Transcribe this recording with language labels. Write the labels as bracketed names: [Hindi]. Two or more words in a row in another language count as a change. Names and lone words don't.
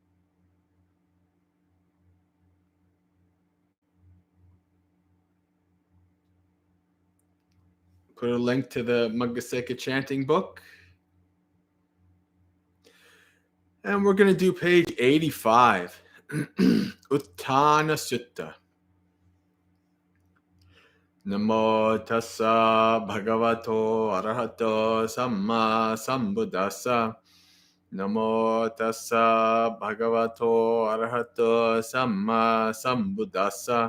[English] Put a link to the Maggaseka chanting book. And we're going to do page 85. Uttana Sutta. [Pali] Namo tassa bhagavato arahato samma sambuddhassa. Namo tassa bhagavato arahato samma sambuddhassa.